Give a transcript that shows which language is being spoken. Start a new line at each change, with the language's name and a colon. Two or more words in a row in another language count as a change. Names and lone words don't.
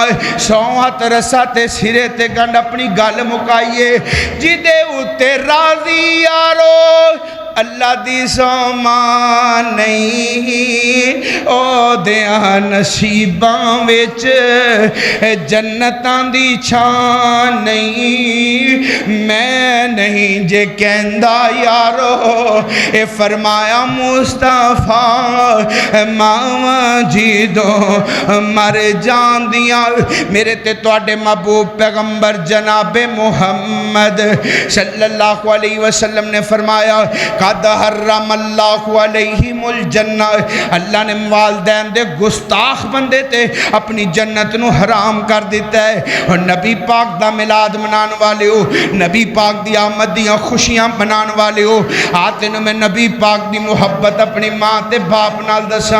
Punjabi: 100 ਹੱਥ ਰੱਸਾ ਤੇ ਸਿਰੇ ਤੇ ਗੰਢ ਆਪਣੀ ਗੱਲ ਮੁਕਾਈਏ, ਜਿਦੇ ਉੱਤੇ ਰਾਜ਼ੀ ਯਾਰੋ ਅੱਲਾਹ ਦੀ ਸੌਮਾਨ ਨਹੀਂ, ਓ ਦੀਆਂ ਨਸੀਬਾਂ ਵਿੱਚ ਜੰਨਤਾਂ ਦੀ ਛਾਂ ਨਹੀਂ। ਮੈਂ ਨਹੀਂ ਜੇ ਕਹਿੰਦਾ ਯਾਰੋ ਏ ਫ਼ਰਮਾਇਆ ਮੁਸਤਫ਼ਾ, ਮਾਵਾਂ ਜਿੱਦੋਂ ਮਰ ਜਾਂਦੀਆਂ। ਮੇਰੇ ਤੇ ਤੁਹਾਡੇ ਮਹਿਬੂਬ ਪੈਗ਼ੰਬਰ ਜਨਾਬੇ ਮੁਹੰਮਦ
Arabic: صلى الله عليه وسلم
Punjabi: ਨੇ ਫ਼ਰਮਾਇਆ
Arabic: قد حرم الله عليهم الجنة,
Punjabi: ਅੱਲਾਹ ਨੇ ਵਾਲਦੈਨ ਦੇ ਗੁਸਤਾਖ਼ ਬੰਦੇ ਤੇ ਆਪਣੀ ਜੰਨਤ ਨੂੰ ਹਰਾਮ ਕਰ ਦਿੱਤਾ ਹੈ। ਔਰ ਨਬੀ ਪਾਕ ਦਾ ਮਿਲਾਦ ਮਨਾਣੇ ਵਾਲੇ ਹੋ, ਨਬੀ ਪਾਕ ਦੀ ਆਮਦ ਦੀਆਂ ਖ਼ੁਸ਼ੀਆਂ ਮਨਾਣੇ ਵਾਲੇ ਹੋ, ਆ ਤੈਨੂੰ ਮੈਂ ਨਬੀ ਪਾਕ ਦੀ ਮੁਹੱਬਤ ਆਪਣੀ ਮਾਂ ਤੇ ਬਾਪ ਨਾਲ ਦੱਸਾਂ।